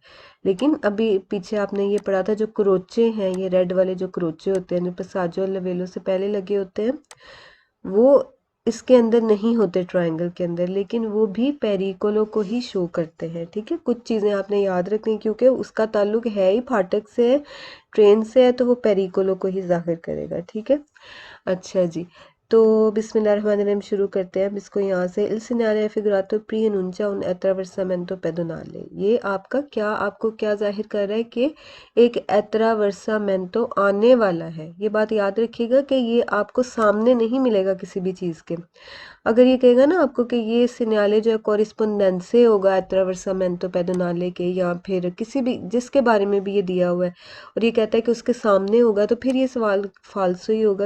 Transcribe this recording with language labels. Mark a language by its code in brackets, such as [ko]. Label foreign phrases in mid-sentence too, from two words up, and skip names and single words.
[hi] लेकिन अभी पीछे आपने ये पढ़ा था, जो क्रोचे हैं, ये रेड वाले जो क्रोचे होते हैं जो [it] passaggio livello [hi] से पहले लगे होते हैं, वो इसके अंदर नहीं होते, ट्रायंगल के अंदर, लेकिन वो भी पेरिकोलो को ही शो करते हैं। ठीक है, कुछ चीज़ें आपने याद रखनी, क्योंकि उसका ताल्लुक है ही फाटक से है, ट्रेन से है, तो वो पेरिकोलो को ही जाहिर करेगा। ठीक है, अच्छा जी। तो बिस्मिल्लाहिर्रहमानिर्रहीम शुरू करते हैं। अब इसको यहाँ से [it] il segnale figurato preannuncia un attraversamento pedonale. [hi] ये आपको क्या जाहिर कर रहा है कि एक एट्रावर्सामेंटो आने वाला है। ये बात याद रखिएगा कि ये आपको सामने नहीं मिलेगा किसी भी चीज़ के। अगर ये कहेगा ना आपको कि ये सिग्नाले जो है कॉरिस्पोंडेंसे होगा [it] attraversamento pedonale [hi] के, या फिर किसी भी जिसके बारे में भी ये दिया हुआ है, और ये कहता है कि उसके सामने होगा, तो फिर ये सवाल फाल्सो ही होगा।